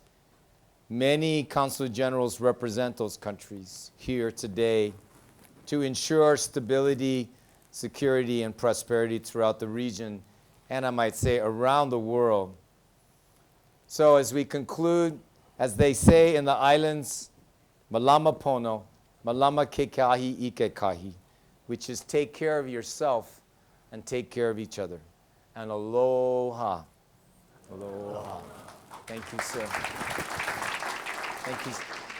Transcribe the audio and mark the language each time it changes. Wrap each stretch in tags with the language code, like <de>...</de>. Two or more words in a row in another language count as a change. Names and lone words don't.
<en>Many consul generals represent those countries here today to ensure stability, security, and prosperity throughout the region, and I might say around the world. So as we conclude, as they say in the islands,</en> <haw>malama pono, malama kekahi ike kahi,</haw> <en>which is take care of yourself and take care of each other. And aloha. Aloha. Thank you, sir. Thank you.</en>